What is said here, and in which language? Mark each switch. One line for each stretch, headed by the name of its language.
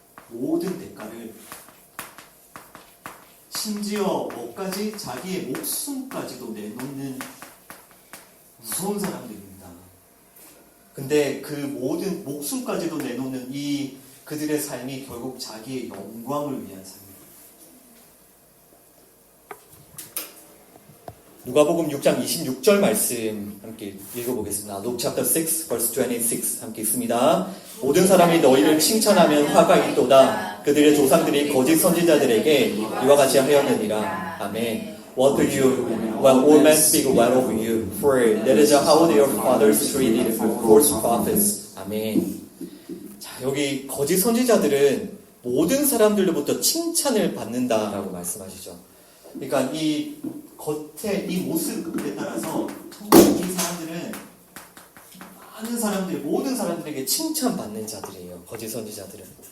Korean: 모든 대가를, 심지어 뭐까지 자기의 목숨까지도 내놓는 무서운 사람들입니다. 근데 그 모든 목숨까지도 내놓는 이 그들의 삶이 결국 자기의 영광을 위한 삶입니다. 누가복음 6장 26절 말씀 함께 읽어보겠습니다.
English: Luke chapter 6 verse 26
Korean: 함께 읽습니다. 모든 사람이 너희를 칭찬하면 화가 있도다. 그들의 조상들이 거짓 선지자들에게 이와 같이 하였느니라. 아멘.
English: What do you, when all men speak well of you? For that is how their fathers treated false prophets.
Korean: 아멘. 자, 여기 거짓 선지자들은 모든 사람들로부터 칭찬을 받는다라고 말씀하시죠. 그러니까 이 겉에 이 모습에 따라서 이 사람들은 많은 사람들, 모든 사람들에게 칭찬받는 자들이에요. 거짓 선지자들은.